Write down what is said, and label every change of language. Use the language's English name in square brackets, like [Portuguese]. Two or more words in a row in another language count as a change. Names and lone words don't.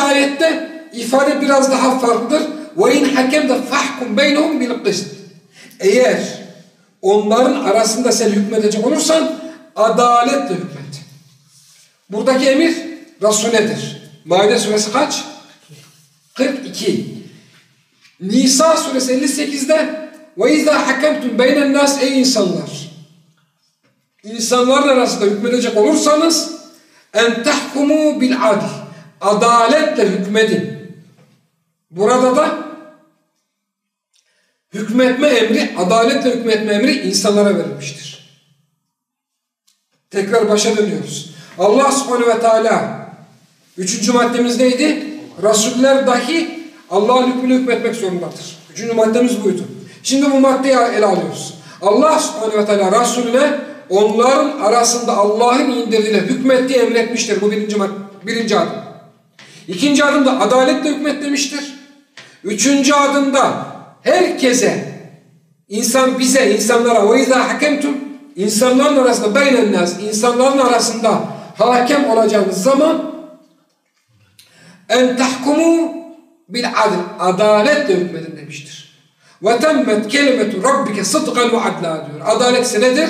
[Turkish] ayette ifade biraz daha farklıdır. [Arabic] وإن حكمت فاحكم بينهم بالقسط. [Turkish] Eğer onların arasında sen hükmedecek olursan adaletle hükmet. Buradaki emir Resul'edir. Maide suresi kaç? 42. Nisa suresi 58'de [Arabic] وَاِذَا حَكَمْتُمْ بَيْنَ النَّاسِ [Turkish] Ey insanlar! İnsanların arasında hükmedecek olursanız [Arabic] اَنْ تَحْكُمُوا بِالْعَدْلِ [Turkish] Adaletle hükmedin. Burada da hükmetme emri, adaletle hükmetme emri insanlara verilmiştir. Tekrar başa dönüyoruz. [Arabic] الله سبحانه وتعالى [Turkish] 3. maddemiz neydi? Resuller dahi Allah'ın hükmünü hükmetmek zorundadır. 3. maddemiz buydu. Şimdi bu maddeyi ele alıyoruz. [Arabic] الله سبحانه وتعالى [Turkish] Resulüne onların arasında Allah'ın indirdiğiyle hükmettiği emretmiştir. Bu birinci adım. İkinci adımda adaletle hükmet demiştir. Üçüncü adımda herkese, insanlara [Arabic] وَاِذَا حَكَمْتُمْ [Turkish] insanların arasında beynennâs, insanların arasında hakem olacağınız zaman [Arabic] أن تحكموا بالعدل [Turkish] adaletle hükmedin demiştir. [Arabic] وتمت كلمة ربك صدقا وعدلا diyor. [Turkish] Adalet ise nedir?